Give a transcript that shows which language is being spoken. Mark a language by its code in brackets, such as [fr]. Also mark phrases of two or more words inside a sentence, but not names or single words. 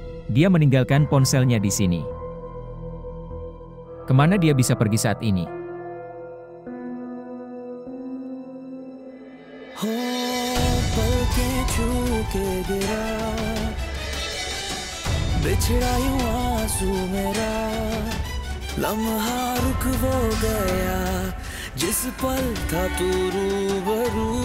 [id] Dia meninggalkan ponselnya di sini. Kemana dia bisa pergi saat ini? [hi] हो पलकें छू के गिरा बिछड़ा यूं आंसू मेरा लम्हा रुक वो गया जिस पल था तू रूबरू